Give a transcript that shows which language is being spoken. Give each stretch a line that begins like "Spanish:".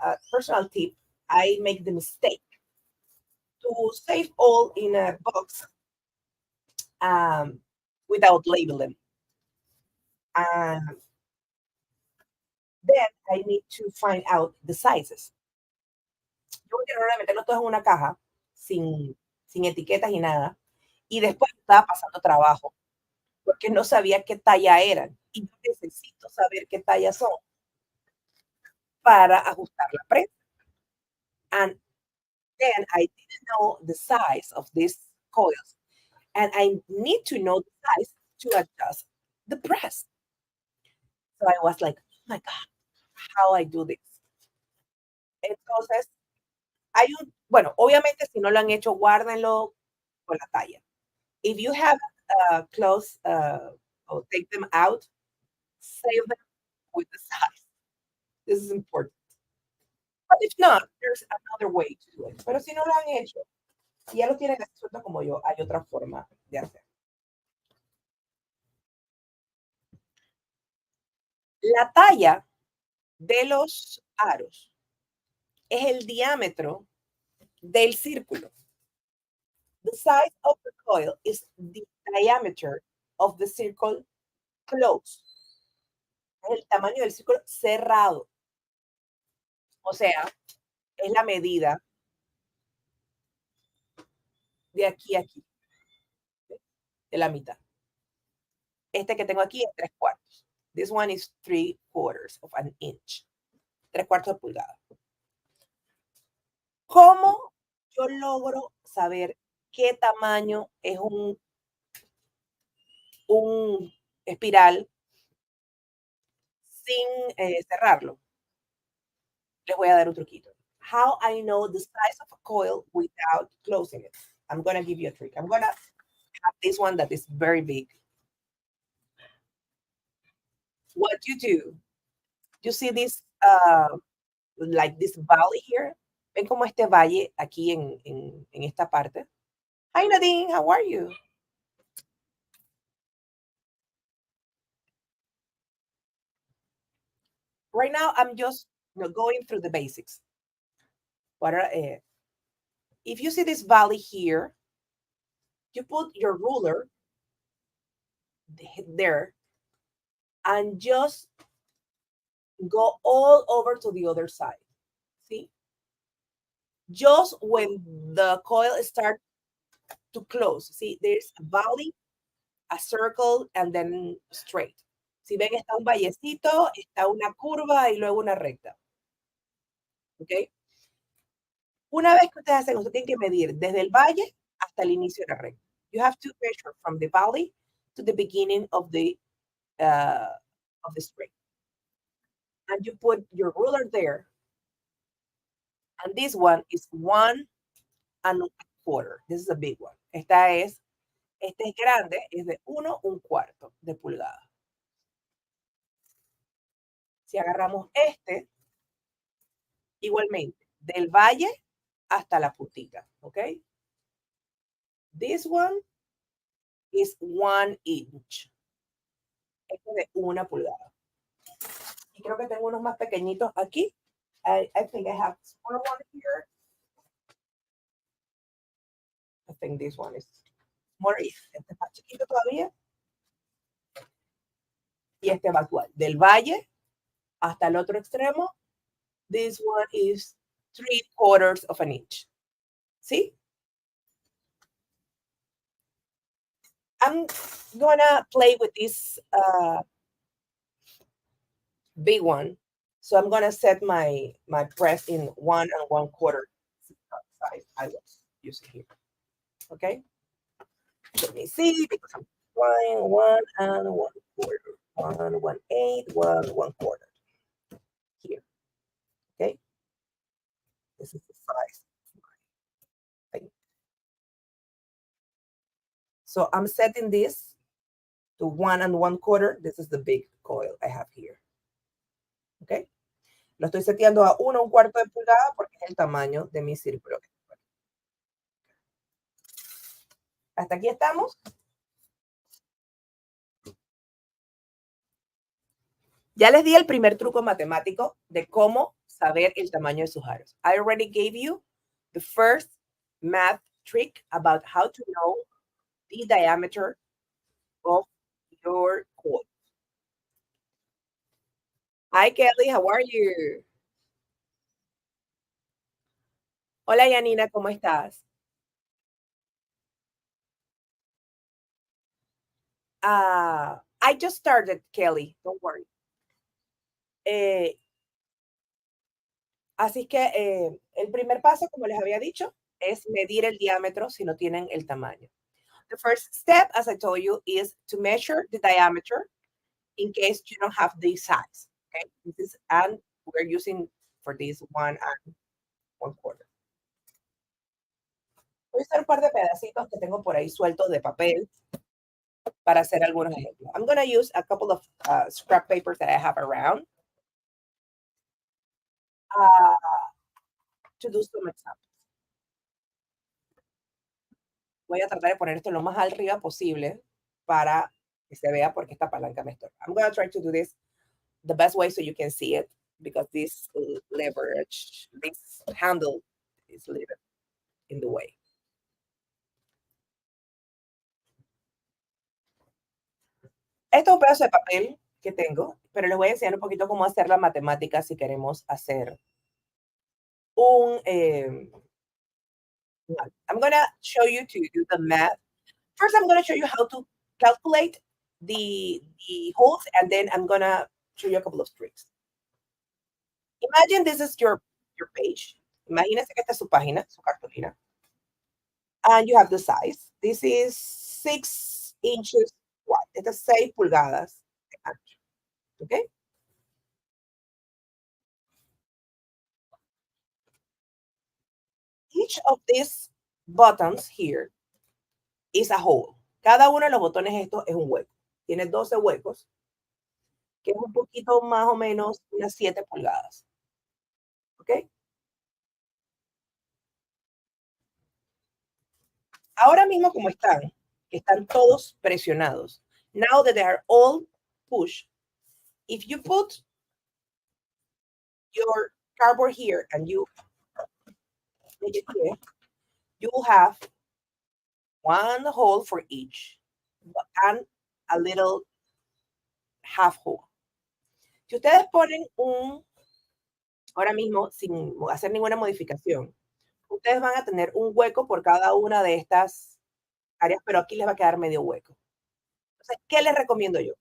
English: Personal tip, I make the mistake to save all in a box without labeling. Then I need to find out the sizes.
Spanish: Yo voy a tratar de meterlos todos en una caja sin etiquetas y nada. Y después estaba pasando trabajo porque no sabía qué talla eran. Y yo necesito saber qué talla son para ajustar la prensa.
English: And then I didn't know the size of these coils. And I need to know the size to adjust the press. So I was like, oh my God, how I do this.
Spanish: Entonces, bueno, obviamente si no lo han hecho, guárdenlo con la talla.
English: If you have clothes or take them out, save them with the size. This is important. But if not, there's another way to do it.
Spanish: Pero si no lo han hecho y ya lo tienen así suelto como yo, hay otra forma de hacer. La talla de los aros es el diámetro del círculo. The size of the coil is the diameter of the circle closed. Es el tamaño del círculo cerrado. O sea, es la medida de aquí a aquí, ¿sí? De la mitad. Este que tengo aquí es 3/4.
English: This one is 3/4 of an inch.
Spanish: 3/4 de pulgada. ¿Cómo yo logro saber qué tamaño es un espiral sin cerrarlo? Les voy a dar un truquito.
English: How I know the size of a coil without closing it. I'm going to give you a trick. I'm going to have this one that is very big. What you see this, like this valley here?
Spanish: ¿Ven como este valle aquí en esta parte?
English: Hi Nadine, how are you? Right now, I'm just going through the basics. What are, if you see this valley here, you put your ruler there and just go all over to the other side. See? Just when the coil starts to close. See, there's a valley, a circle, and then straight.
Spanish: Si ven, está un vallecito, está una curva y luego una recta. ¿Ok? Una vez que ustedes hacen, ustedes tienen que medir desde el valle hasta el inicio de la recta.
English: You have to measure from the valley to the beginning uh, of the straight. And you put your ruler there. And this one is 1 1/4. This is a big one.
Spanish: Este es grande, es de 1/4 de pulgada. Si agarramos este, igualmente, del valle hasta la puntita, ¿ok?
English: This one is 1 inch.
Spanish: Este es de 1 pulgada. Y creo que tengo unos más pequeñitos aquí.
English: I think I have smaller one here. I think this one is more.
Spanish: Este es más chiquito todavía. Y este va igual. Del valle hasta el otro extremo.
English: This one is 3/4 of an inch.
Spanish: ¿Sí?
English: I'm gonna play with this big one. So I'm gonna set my press in 1 1/4 size I was using here. Okay. Let me see because I'm trying 1 1/4, 1 1/8, 1 1/4 here. Okay. This is the size of my thing. So I'm setting this to 1 1/4. This is the big coil I have here. Okay.
Spanish: Lo estoy seteando a 1/4 de pulgada porque es el tamaño de mi círculo. Hasta aquí estamos. Ya les di el primer truco matemático de cómo saber el tamaño de sus aros.
English: I already gave you the first math trick about how to know the diameter of your coil. Hi, Kelly, how are you?
Spanish: Hola, Yanina, ¿cómo estás?
English: I just started, Kelly, don't worry.
Spanish: Así que el primer paso, como les había dicho, es medir el diámetro si no tienen el tamaño.
English: The first step, as I told you, is to measure the diameter in case you don't have this size. Okay, this is, and we're using for this 1 1/4.
Spanish: Voy a usar un par de pedacitos que tengo por ahí sueltos de papel para hacer algunos ejemplos.
English: I'm going to use a couple of scrap papers that I have around uh, to do some examples.
Spanish: Voy a tratar de poner esto lo más arriba posible para que se vea porque esta palanca me estorba.
English: I'm going to try to do this the best way so you can see it because this leverage, this handle is a little in the way.
Spanish: Esto es un pedazo de papel que tengo, pero les voy a enseñar un poquito cómo hacer la matemática si queremos hacer un...
English: I'm going to show you to do the math. First, I'm going to show you how to calculate the holes, and then I'm going to show you a couple of tricks. Imagine this is your page.
Spanish: Imagínense que esta es su página, su cartulina.
English: And you have the size. This is 6 inches wide.
Spanish: Esta es 6 pulgadas de ancho.
English: Okay? Each of these buttons here is a hole.
Spanish: Cada uno de los botones estos es un hueco. Tiene 12 huecos, que es un poquito más o menos unas 7 pulgadas. ¿Ok? Ahora mismo como están todos presionados.
English: Now that they are all pushed, if you put your cardboard here and you make it here, you will have one hole for each and a little half hole.
Spanish: Si ustedes ponen ahora mismo, sin hacer ninguna modificación, ustedes van a tener un hueco por cada una de estas áreas, pero aquí les va a quedar medio hueco. Entonces, ¿qué les recomiendo yo?